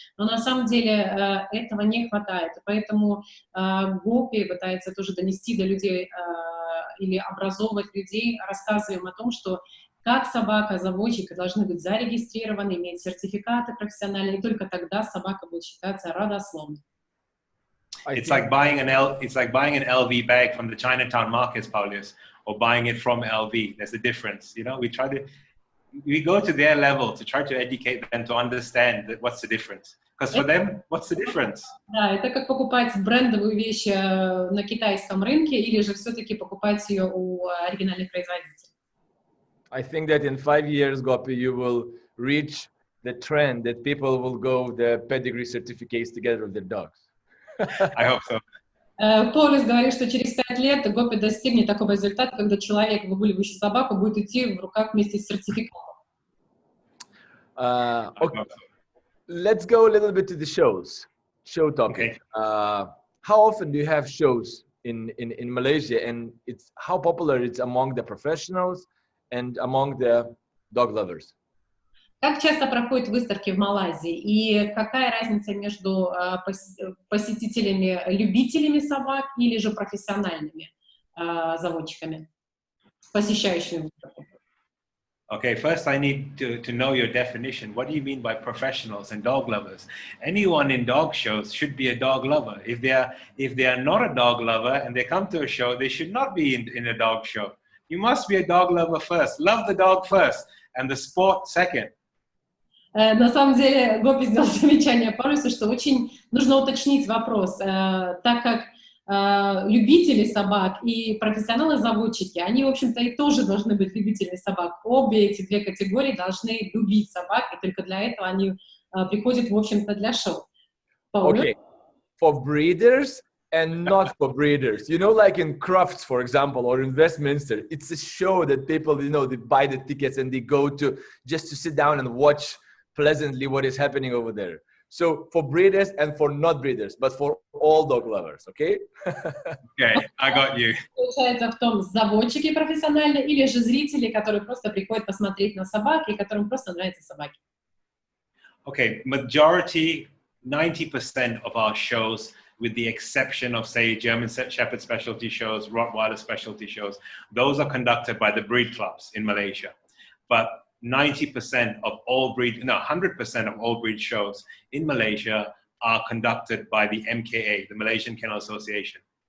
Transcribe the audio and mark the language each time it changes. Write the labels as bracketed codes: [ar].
[ru] Но на самом деле этого не хватает, поэтому Гопи пытается тоже донести до людей или образовывать людей, рассказываем о том, что как собака, заводчика должны быть зарегистрированы, иметь сертификаты профессиональные, и только тогда собака будет считаться родословной. [en] It's like buying an LV bag from the Chinatown markets, Paulius, or buying it from LV. There's a difference, you know. We go to their level to try to educate them to understand that what's the difference. Because for them, what's the difference? [ru] Да, это как покупать брендовую вещь на китайском рынке, или же все-таки покупать ее у оригинальных производителей. [en] I think that in 5 years, Gopi, you will reach the trend that people will go the pedigree certificates together with their dogs. I hope so. [ru] Полис говорит, что через 5 лет Гопи достигнет такого результата, когда человек, выгуливающий собаку, будет идти в руках вместе с сертификатом. [en] Okay. Let's go a little bit to the show topic. Okay. How often do you have shows in Malaysia, and how popular it's among the professionals and among the dog lovers? [ru] Как часто проходят выставки в Малайзии и какая разница между посетителями-любителями собак или же профессиональными заводчиками, посещающими выставку? [en] Okay, first I need to know your definition. What do you mean by professionals and dog lovers? Anyone in dog shows should be a dog lover. If they are not a dog lover and they come to a show, they should not be in a dog show. You must be a dog lover first. Love the dog first, and the sport second. [ru] На самом деле, Гопи сделал замечание Парусу, что очень нужно уточнить вопрос, так как любители собак и профессионалы-заводчики, они, в общем-то, и тоже должны быть любителями собак. Обе эти две категории должны любить собак, и только для этого они приходят, в общем-то, для шоу. [en] Okay, for breeders and not for breeders. You know, like in Crufts, for example, or in Westminster, it's a show that people, you know, they buy the tickets and they go to just to sit down and watch pleasantly what is happening over there. So for breeders and for not breeders, but for all dog lovers, okay? Okay, I got you. [ru] Получается в том, заводчики профессиональные или же зрители, которые просто приходят посмотреть на собак и которым просто нравятся собаки. [en] Okay, majority, 90% of our shows, with the exception of, say, German Shepherd specialty shows, Rottweiler specialty shows, those are conducted by the breed clubs in Malaysia. But 90% of all breed, no, 100% of all breed shows in Malaysia are conducted by the MKA, the Malaysian Kennel Association.